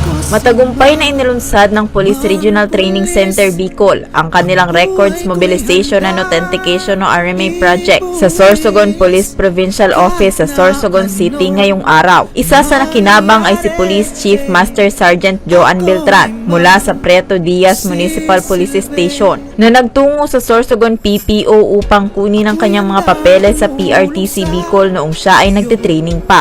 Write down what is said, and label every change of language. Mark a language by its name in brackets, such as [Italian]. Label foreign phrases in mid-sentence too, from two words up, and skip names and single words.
[Filipino] Matagumpay na inilunsad ng Police Regional Training Center Bicol ang kanilang Records Mobilization and Authentication o RMA project sa Sorsogon Police Provincial Office sa Sorsogon City ngayong araw. Isa sa nakinabang ay si Police Chief Master Sergeant Joan Beltran mula sa Preto Diaz Municipal Police Station na nagtungo sa Sorsogon PPO upang kunin ang kanyang mga papeles sa PRTC Bicol noong siya ay nagtitraining pa.